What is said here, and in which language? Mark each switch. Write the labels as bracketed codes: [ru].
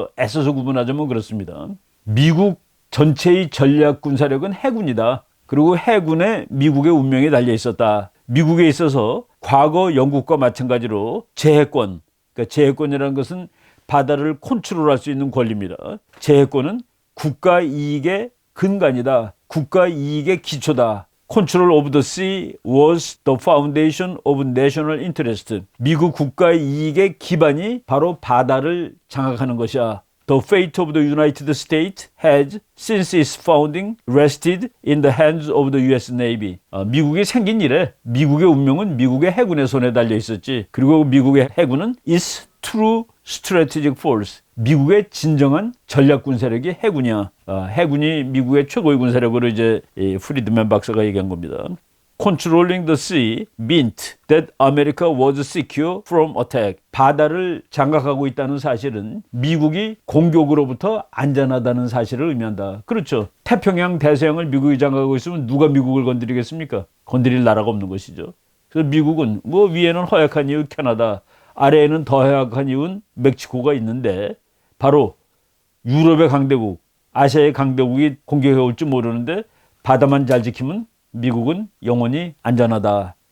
[ko] 애써서 구분하자면 그렇습니다. 미국 전체의 전략 군사력은 해군이다. 그리고 해군에 미국의 운명이 달려 있었다. 미국에 있어서 과거 영국과 마찬가지로 제해권, 그러니까 제해권이라는 것은 바다를 컨트롤할 수 있는 권리입니다. 제해권은 국가 이익의 근간이다. 국가 이익의 기초다. [en] Control of the sea was the foundation of national interest. [ko] 미국 국가 이익의 기반이 바로 바다를 장악하는 것이야. [en] The fate of the United States has, since its founding, rested in the hands of the U.S. Navy. [ko] 미국이 생긴 이래 미국의 운명은 미국의 해군의 손에 달려 있었지. 그리고 미국의 해군은 [en] is true strategic force. [ko] 미국의 진정한 전략 군사력이 해군이야. 해군이 미국의 최고의 군사력으로 이제 프리드맨 박사가 얘기한 겁니다. Controlling the sea meant that America was secure from attack. 바다를 장악하고 있다는 사실은 미국이 공격으로부터 안전하다는 사실을 의미한다. 그렇죠. 태평양 대서양을 미국이 장악하고 있으면 누가 미국을 건드리겠습니까? 건드릴 나라가 없는 것이죠. 그래서 미국은 뭐 위에는 허약한 이유 캐나다, 아래에는 더 허약한 이유는 멕시코가 있는데 바로 유럽의 강대국, 아시아의 강대국이 공격해 올지 모르는데 바다만 잘 지키면 미국은 영원히 안전하다.